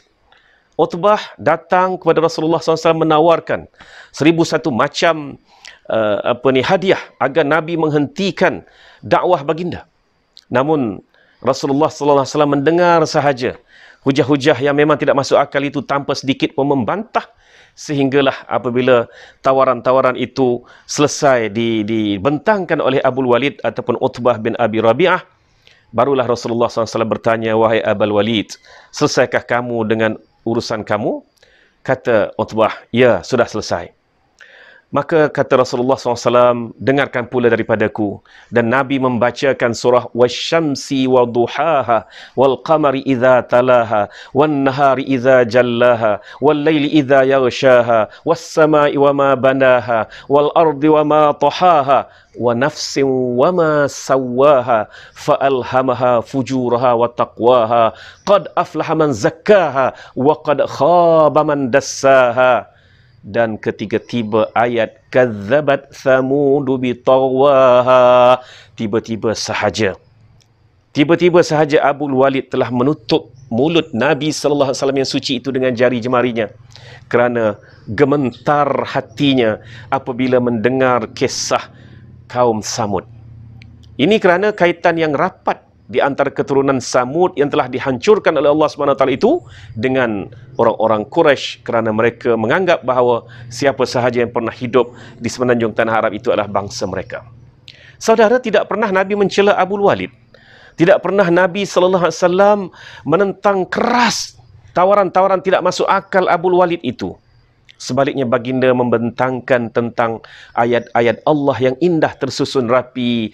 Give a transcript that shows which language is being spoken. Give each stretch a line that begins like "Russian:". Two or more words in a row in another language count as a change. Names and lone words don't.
Malay: Utbah datang kepada Rasulullah SAW menawarkan 1001 macam hadiah agar Nabi menghentikan dakwah baginda. Namun Rasulullah SAW mendengar sahaja hujah-hujah yang memang tidak masuk akal itu tanpa sedikit pun membantah, sehinggalah apabila tawaran-tawaran itu selesai dibentangkan oleh Abul Walid ataupun Utbah bin Abi Rabi'ah, barulah Rasulullah SAW bertanya, "Wahai Abul Walid, selesaikah kamu dengan urusan kamu?" Kata Utbah, "Ya, sudah selesai." Maka kata Rasulullah SAW, "Dengarkan pula daripadaku." Dan Nabi membacakan surah
Arabic: والشمس وضحاها والقمر إذا تلاها والنهار إذا جلاها والليل إذا يغشاها والسماء وما بناها والأرض وما طحاها ونفس وما سواها فألهمها فجورها وتقواها قد أفلح من زكاها وقد خاب من دساها.
Malay: Dan ketika tiba ayat
Arabic: كذبت ثمود بطغواها,
Malay: tiba-tiba sahaja Abul Walid telah menutup mulut Nabi
Arabic: صلى الله عليه وسلم
Malay: yang suci itu dengan jari jemarinya kerana gemetar hatinya apabila mendengar kisah kaum Samud. Ini kerana kaitan yang rapat di antara keturunan Samud yang telah dihancurkan oleh Allah SWT itu dengan orang-orang Quraisy kerana mereka menganggap bahawa siapa sahaja yang pernah hidup di semenanjung tanah Arab itu adalah bangsa mereka. Saudara, tidak pernah Nabi mencela Abul Walid. Tidak pernah Nabi SAW menentang keras tawaran-tawaran tidak masuk akal Abul Walid itu. Sebaliknya baginda membentangkan tentang ayat-ayat Allah yang indah tersusun rapi.